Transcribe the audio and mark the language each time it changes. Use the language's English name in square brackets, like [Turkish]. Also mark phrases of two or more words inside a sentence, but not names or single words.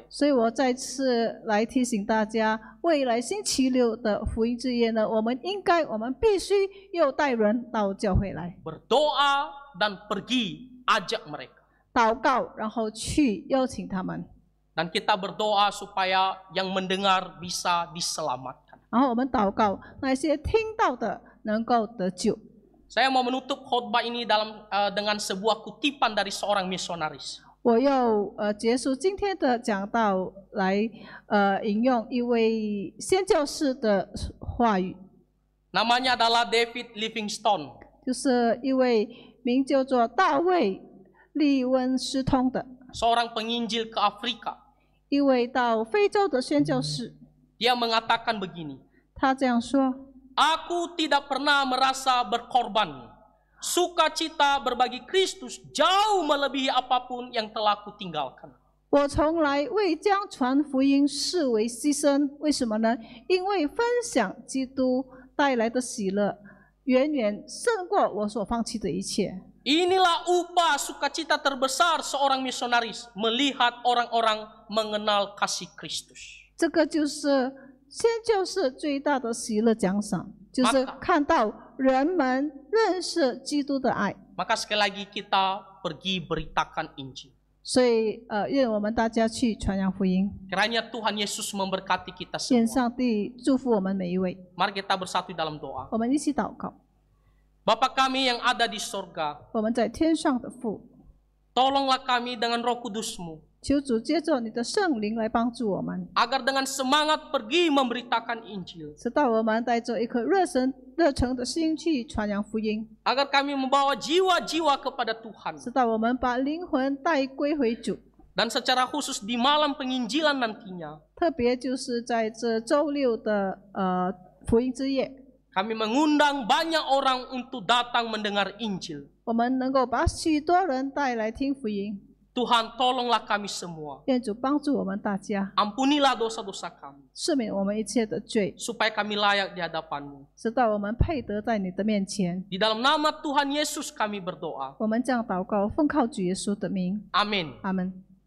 [Chinese] 所以我再次来提醒大家，未来星期六的福音之夜呢，我们必须又带人到教会来 [Indonesian] Berdoa dan pergi ajak mereka. [Chinese] 祷告，然后去邀请他们， [Indonesian] Dan kita berdoa supaya yang mendengar bisa diselamatkan. [Chinese] 然后我们祷告那些听到的能够得救。 [Indonesian] Saya mau menutup khotbah ini dengan sebuah kutipan dari seorang misionaris. [Chinese] 我要结束今天的讲道来引用一位宣教士的话语， [Indonesian] Namanya adalah David Livingstone. [Chinese] 就是一位名叫做大卫利温斯通的 [Indonesian] Seorang penginjil ke Afrika. [Chinese] 一位到非洲的宣教士。 [Indonesian] Dia mengatakan begini. [Chinese] 他这样说。 [Indonesian] Aku tidak pernah merasa berkorban. Sukacita berbagi Kristus jauh melebihi apapun yang telah kutinggalkan. [Chinese] 我从来未将传福音视为牺牲，为什么呢？因为分享基督带来的喜乐，远远胜过我所放弃的一切。 [Indonesian] Inilah upah sukacita terbesar seorang misionaris melihat orang-orang mengenal kasih Kristus. [Chinese] 这个就是宣教士最大的喜乐奖赏，就是看到人们认识基督的爱。 [Indonesian] Maka sekali lagi kita pergi beritakan Injil. [Chinese] 所以愿我们大家去传扬福音， [Indonesian] Kiranya Tuhan Yesus memberkati kita [Chinese] 愿 [Indonesian] semua. [Chinese] 上帝祝福我们每一位。 [Indonesian] Mari kita bersatu dalam doa. [Chinese] 我们一起祷告。 [Indonesian] Bapa kami yang ada di sorga, [Chinese] 我们在天上的父， [Indonesian] tolonglah kami dengan Roh Kudus-Mu, [Chinese] 求主借着你的圣灵来帮助我们， [Indonesian] agar dengan semangat pergi memberitakan Injil, [Chinese] 直到我们带着一颗热诚的心去传扬福音， [Indonesian] agar kami membawa jiwa-jiwa kepada Tuhan. [Chinese] 直到我们把灵魂带归回主。 [Indonesian] Dan secara khusus di malam penginjilan nantinya, [Chinese] 特别就是在这周六的福音之夜， [Indonesian] kami mengundang banyak orang untuk datang mendengar Injil. [Chinese] 我们能够把许多人带来听福音。 [Indonesian] Tuhan, tolonglah kami semua. [Chinese] 愿主帮助我们大家， [Indonesian] Ampunilah dosa-dosa kami, [Chinese] 赦免我们一切的罪， [Indonesian] supaya kami layak di hadapan-Mu. [Chinese] 直到我们配得在你的面前。 [Indonesian] Di dalam nama Tuhan Yesus kami berdoa. [Chinese] 我们这样祷告，奉靠主耶稣的名， [Indonesian] Amin. [Chinese] 阿门。